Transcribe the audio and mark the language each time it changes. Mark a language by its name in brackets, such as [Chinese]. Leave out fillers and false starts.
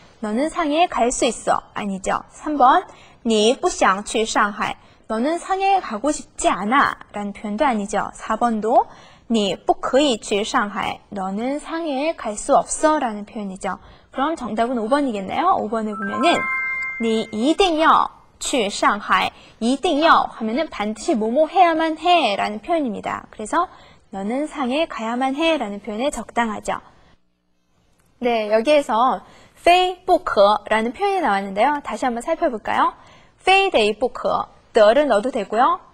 [Korean] 너는 상해에 갈 수 있어. 아니죠? 3번, [Chinese] 你不想去上海. [Korean] 너는 상해에 가고 싶지 않아. 라는 표현도 아니죠. 4번도, [Chinese] 你不可以去上海. [Korean] 너는 상해에 갈 수 없어. 라는 표현이죠. 그럼 정답은 5번이겠네요. 5번을 보면은, [Chinese] 你一定要去上海. [Korean] 一定要하면은 반드시 뭐뭐 해야만 해. 라는 표현입니다. 그래서 너는 상해에 가야만 해. 라는 표현에 적당하죠. 네, 여기에서 非不可라는 표현이 나왔는데요. 다시 한번 살펴볼까요? 非得不可, 덜은 넣어도 되고요.